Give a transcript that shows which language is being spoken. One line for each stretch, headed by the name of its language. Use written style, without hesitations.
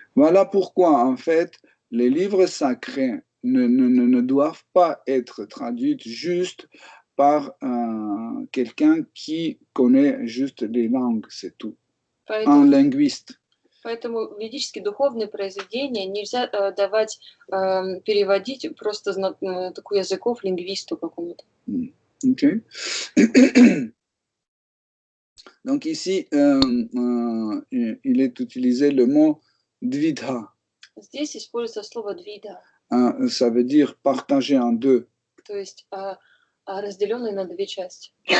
French: Voilà pourquoi, en fait, les livres sacrés ne doivent pas être traduits juste par quelqu'un qui connaît juste les langues, c'est tout. Un linguiste.
Russian: Поэтому ведические духовные произведения нельзя давать переводить просто такой языков лингвисту какому-то.
English: Okay.
French: Donc ici, il est utilisé le mot dvidha.
Russian: Здесь используется слово двида.
French: Ça veut dire partager en deux.
Russian: То есть разделенный на две части.